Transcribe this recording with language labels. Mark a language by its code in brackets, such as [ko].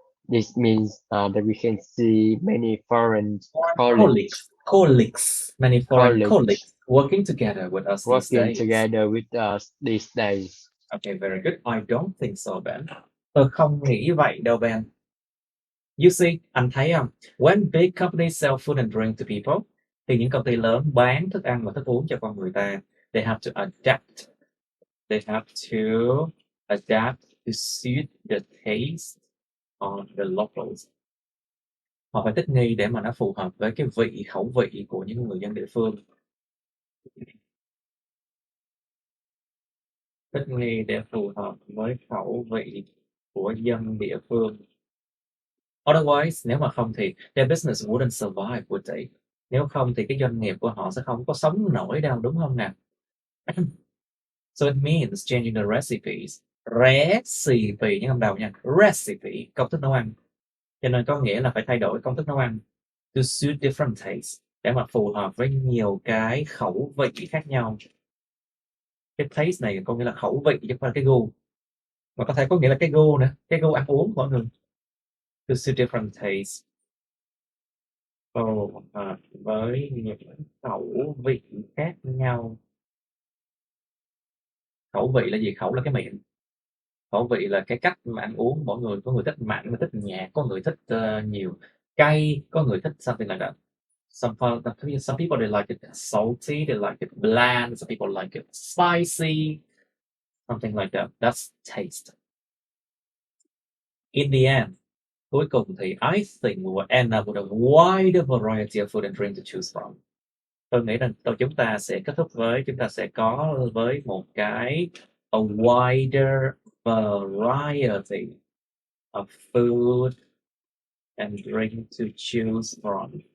[en] This means that we can see many foreign colleagues working together with us these days. Okay, very good. I don't think so, Ben. [vi] Tôi không nghĩ vậy đâu, Ben. [en] You see, [vi] anh thấy không? [en] When big companies sell food and drink to people, [vi] thì những công ty lớn bán thức ăn và thức uống cho con người ta, [en] they have to adapt. They have to adapt to suit the taste of the locals. [vi] Họ phải thích nghi để mà nó phù hợp với cái khẩu vị của những người dân địa phương. Thích nghi để phù hợp với khẩu vị của dân địa phương. [en] Otherwise, [vi] nếu mà không thì [en] their business wouldn't survive, would they? [vi] Nếu không thì cái doanh nghiệp của họ sẽ không có sống nổi đâu, đúng không nào? [en] So it means changing the recipes. [vi] Recipe, nhớ không đầu nha. Recipe, công thức nấu ăn. Cho nên có nghĩa là phải thay đổi công thức nấu ăn. [en] To suit different tastes. [vi] Để mà phù hợp với nhiều cái khẩu vị khác nhau. Cái taste này có nghĩa là khẩu vị chứ không phải là cái gu. Mà có thể có nghĩa là cái gu nữa. Cái gu ăn uống của mọi người. [en] To suit different tastes. [vi] Phù hợp với những khẩu vị khác nhau. Khẩu vị là gì? Khẩu là cái miệng. Khẩu vị là cái cách mà ăn uống. Mỗi người có người thích mặn, người thích nhạt, có người thích nhiều cay, có người thích [en] something like that. Some people they like it salty, they like it bland, some people like it spicy, something like that. That's taste. In the end, [vi] cuối cùng thì [en] I think we will end up with a wider variety of food and drink to choose from. [vi] Tôi nghĩ rằng chúng ta sẽ kết thúc với, chúng ta sẽ có với một cái [en] a wider variety of food and drink to choose from.